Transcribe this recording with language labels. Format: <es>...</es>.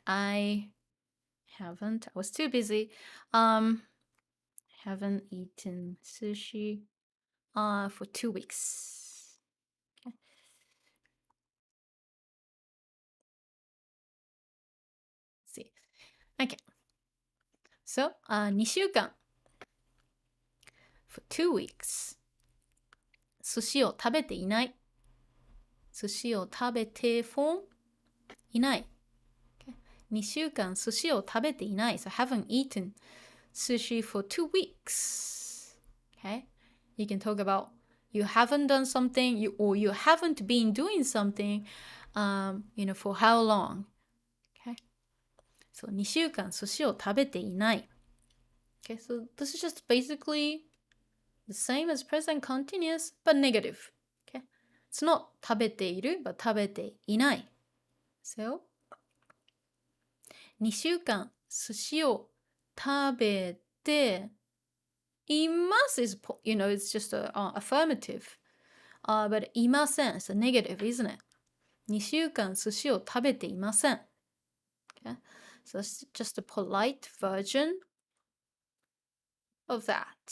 <en>I was too busy. Haven't eaten sushi for 2 weeks. Okay. Let's see. Okay. So</en> <ja>2週間</ja> <en>for 2 weeks.</en> <ja>寿司を食べていない。寿司を食べて</ja> <en>for</en> <ja>いない。</ja> <en>Okay.</en> <ja>2週間寿司を食べていない。</ja> <en>So haven't eaten sushi for 2 weeks. Okay. You can talk about you haven't done something, or you haven't been doing something, for how long. Okay. So</en> <ja>2週間寿司を食べていない。</ja> <en>Okay. So this is just basically the same as present continuous, but negative. Okay. It's not 食べている, but 食べていない。 So</en> <ja>2週間寿司を食べています</ja> <en>is, it's just a affirmative. But いません is a negative, isn't it?</en> <ja>2週間寿司を食べていません。</ja> <en>Okay? So that's just a polite version of that.</en>